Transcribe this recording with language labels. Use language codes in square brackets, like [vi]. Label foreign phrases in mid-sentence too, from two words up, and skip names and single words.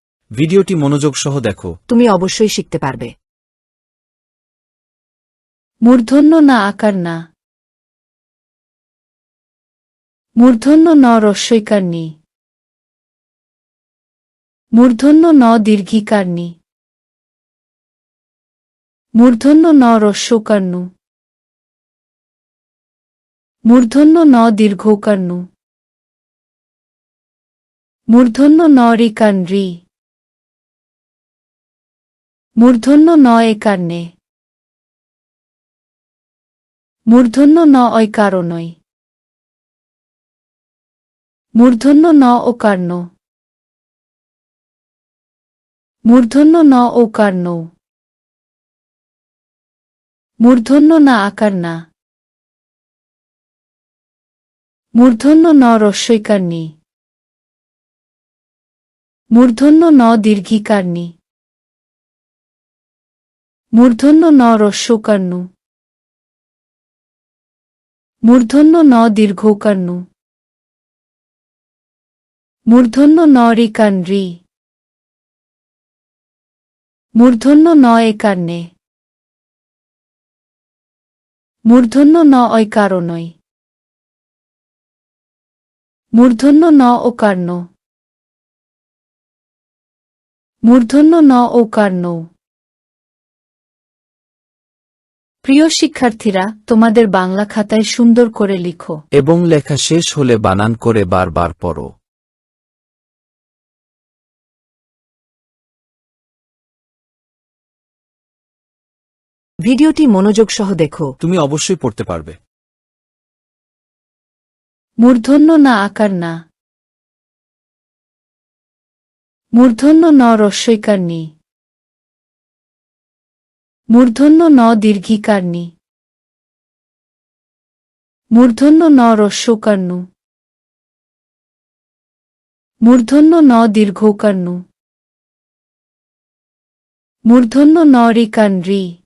[bn] ভিডিওটি মনোযোগ সহ দেখো। তুমি অবশ্যই শিখতে পারবে। মূর্ধন্য না আকার না। মূর্ধন্য ন রস্বইকার নি। মূর্ধন্য ন দীর্ঘিকার নি। মূর্ধন্য ন রস্যকার নু। মূর্ধন্য ন দীর্ঘকার নু। মূর্ধন্য ন রিকার রি। মূর্ধন্য ন একার নে। মূর্ধন্য ন ঐকারণই। মূর্ধন্য ন ওকার্ণ। মূর্ধন্য ন ওকার্ণ। মূর্ধন্য না আকার না। মূর্ধন্য ন রস্বইকার নি। মূর্ধন্য ন দীর্ঘিকার নি। মূর্ধন্য ন রস্যকার নু। মূর্ধন্য ন দীর্ঘকার নু। মূর্ধন্য ন রিকার রি। মূর্ধন্য ন একার নে। মূর্ধন্য ন ঐকারণই। মূর্ধন্য ন ওকার্ণ। মূর্ধন্য ন ওকার্ণ। প্রিয় শিক্ষার্থীরা, তোমাদের বাংলা খাতায় সুন্দর করে লিখো এবং লেখা শেষ হলে বানান করে বারবার পড়ো। ভিডিওটি মনোযোগ সহ দেখো। তুমি অবশ্যই পড়তে পারবে। মূর্ধন্য না আকার না। মূর্ধন্য ন রস্বইকার নি। মূর্ধন্য ন দীর্ঘিকার নি। মূর্ধন্য ন রস্যকার নু। মূর্ধন্য ন দীর্ঘকার নু। মূর্ধন্য ন রিকার রি।